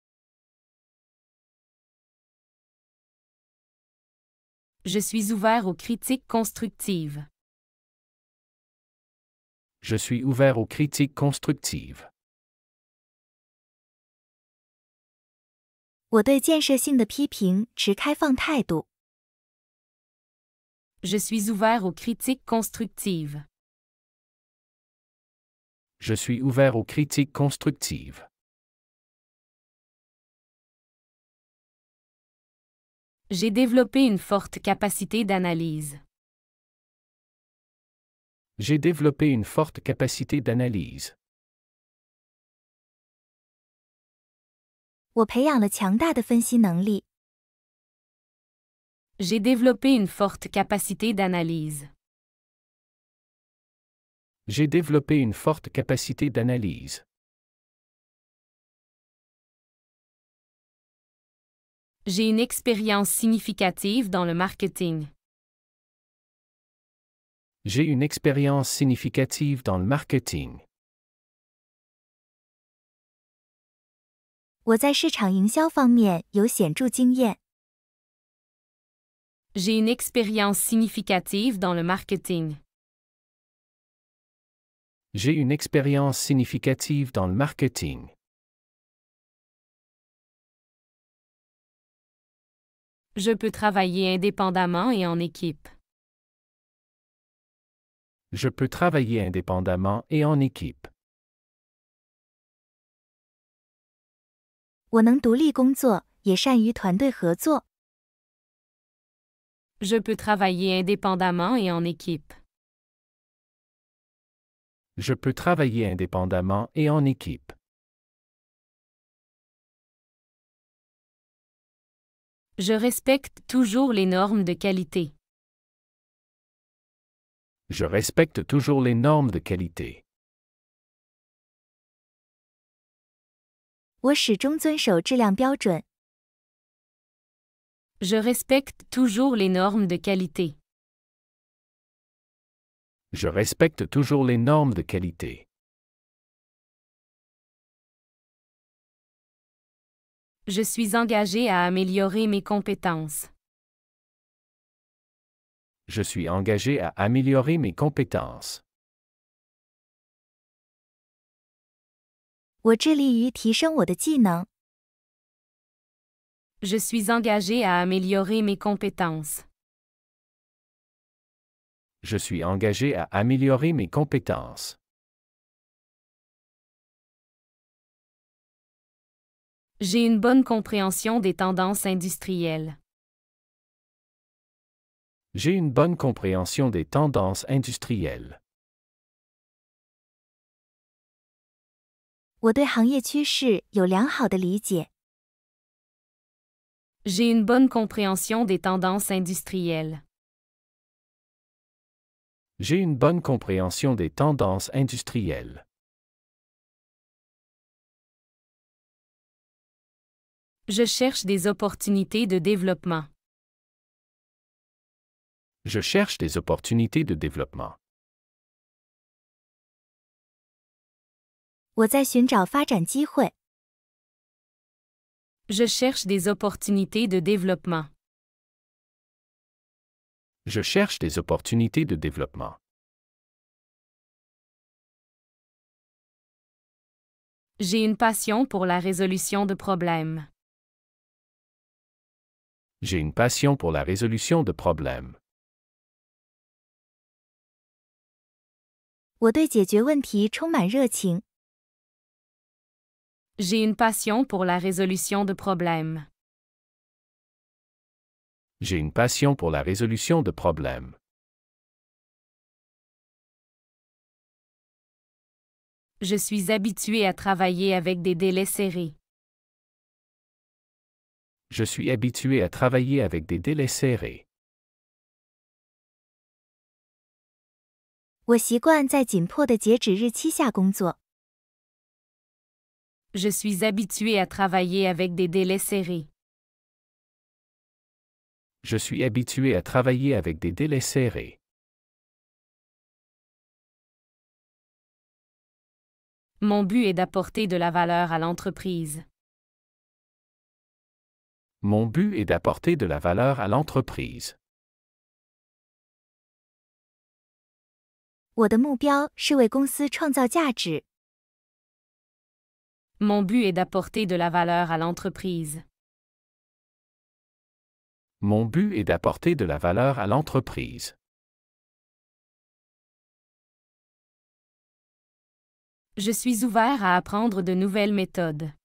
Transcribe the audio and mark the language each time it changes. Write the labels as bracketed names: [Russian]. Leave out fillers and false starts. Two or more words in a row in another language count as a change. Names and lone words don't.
[French] Je suis ouvert aux critiques constructives. Je suis ouvert aux critiques constructives. [Chinese] 我对建设性的批评持开放态度。 [French] Je suis ouvert aux critiques constructives. Je suis ouvert aux critiques constructives. J'ai développé une forte capacité d'analyse. J'ai développé une forte capacité d'analyse. [Chinese] 我培养了强大的分析能力。 [French] J'ai développé une forte capacité d'analyse. J'ai développé une forte capacité d'analyse. J'ai une expérience significative dans le marketing. J'ai une expérience significative dans le marketing. [Chinese] 我在市场营销方面有显著经验。 [French] J'ai une expérience significative dans le marketing. J'ai une expérience significative dans le marketing. Je peux travailler indépendamment et en équipe. Je peux travailler indépendamment et en équipe. [Chinese] 我能独立工作，也善于团队合作。 [French] Je peux travailler indépendamment et en équipe. Je peux travailler indépendamment et en équipe. Je respecte toujours les normes de qualité. Je respecte toujours les normes de qualité. [Chinese] 我始终遵守质量标准。 [French] Je respecte toujours les normes de qualité. Je respecte toujours les normes de qualité. Je suis engagé à améliorer mes compétences. Je suis engagé à améliorer mes compétences. [Chinese] 我致力于提升我的技能。 [French] Je suis engagé à améliorer mes compétences. Je suis engagé à améliorer mes compétences. J'ai une bonne compréhension des tendances industrielles. J'ai une bonne compréhension des tendances industrielles. [Chinese] 我对行业趋势有良好的理解。 [French] J'ai une bonne compréhension des tendances industrielles. J'ai une bonne compréhension des tendances industrielles. Je cherche des opportunités de développement. Je cherche des opportunités de développement. [Chinese] 我在寻找发展机会。 [French] Je cherche des opportunités de développement. Je cherche des opportunités de développement. J'ai une passion pour la résolution de problèmes. J'ai une passion pour la résolution de problèmes. [Chinese] 我对解决问题充满热情。 [French] J'ai une passion pour la résolution de problèmes. J'ai une passion pour la résolution de problèmes. Je suis habitué à travailler avec des délais serrés. Je suis habitué à travailler avec des délais serrés. [Chinese] 我习惯在紧迫的截止日期下工作。 [French] Je suis habitué à travailler avec des délais serrés. Je suis habitué à travailler avec des délais serrés. Mon but est d'apporter de la valeur à l'entreprise. Mon but est d'apporter de la valeur à l'entreprise. [Chinese] 我的目标是为公司创造价值。 [French] Mon but est d'apporter de la valeur à l'entreprise. Mon but est d'apporter de la valeur à l'entreprise. Je suis ouvert à apprendre de nouvelles méthodes.